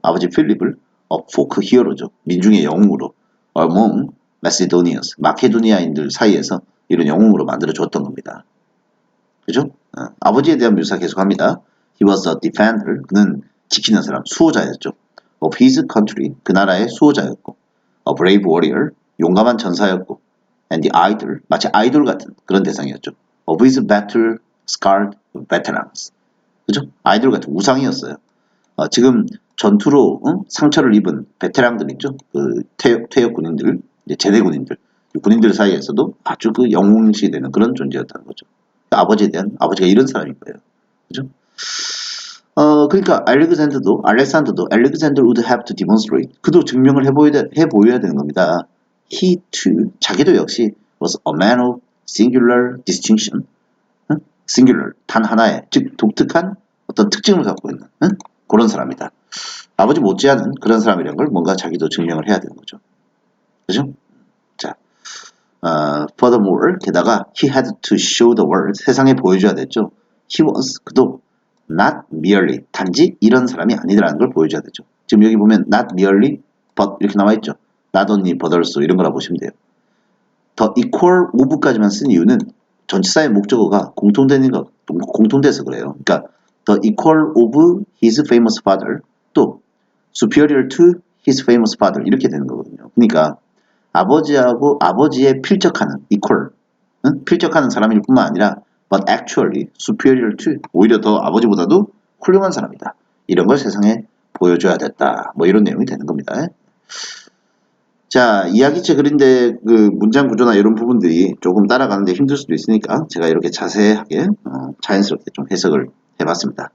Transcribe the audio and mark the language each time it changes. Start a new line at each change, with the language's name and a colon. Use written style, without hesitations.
Korean: 아버지 필립을 folk 히어로죠. 민중의 영웅으로
English: among Macedonians,
Korean: 마케도니아인들 사이에서 이런 영웅으로 만들어 줬던 겁니다. 그죠? 아버지에 대한 묘사 계속합니다.
English: He was a defender.
Korean: 그는 지키는 사람, 수호자였죠.
English: Of his country.
Korean: 그 나라의 수호자였고.
English: A brave warrior.
Korean: 용감한 전사였고.
English: And the idol.
Korean: 마치 아이돌 같은 그런 대상이었죠.
English: Of his battle scarred veterans.
Korean: 그죠? 아이돌 같은 우상이었어요. 지금 전투로 상처를 입은 베테랑들 있죠? 그 퇴역 군인들, 제대 군인들. 군인들 사이에서도 아주 그 영웅시 되는 그런 존재였다는 거죠. 아버지에 대한, 아버지가 이런 사람인 거예요. 그죠? 그러니까 알렉산더도
English: Alexander would have to demonstrate.
Korean: 그도 증명을 해보여야 되는 겁니다.
English: He too,
Korean: 자기도 역시
English: was a man of singular distinction.
Korean: singular, 단 하나의, 즉 독특한 어떤 특징을 갖고 있는 그런 사람이다. 아버지 못지않은 그런 사람이라는 걸 뭔가 자기도 증명을 해야 되는 거죠. 그죠?
English: 자, furthermore,
Korean: 게다가
English: he had to show the world,
Korean: 세상에 보여줘야 됐죠.
English: He was,
Korean: 그도
English: not merely,
Korean: 단지 이런 사람이 아니더라는 걸 보여줘야 되죠. 지금 여기 보면 not merely, but 이렇게 나와있죠. not only, but also 이런 거라 보시면 돼요. 더 equal of까지만 쓴 이유는 전치사의 목적어가 공통돼서 그래요. 그러니까
English: the equal of his famous father, 또 superior to his famous father
Korean: 이렇게 되는 거거든요. 그러니까 아버지하고 아버지에 필적하는 equal, 필적하는 사람일 뿐만 아니라
English: but actually superior to,
Korean: 오히려 더 아버지보다도 훌륭한 사람이다. 이런 걸 세상에 보여줘야 됐다. 뭐 이런 내용이 되는 겁니다. 자, 이야기책 글인데 그 문장 구조나 이런 부분들이 조금 따라가는데 힘들 수도 있으니까 제가 이렇게 자세하게 자연스럽게 좀 해석을 해봤습니다.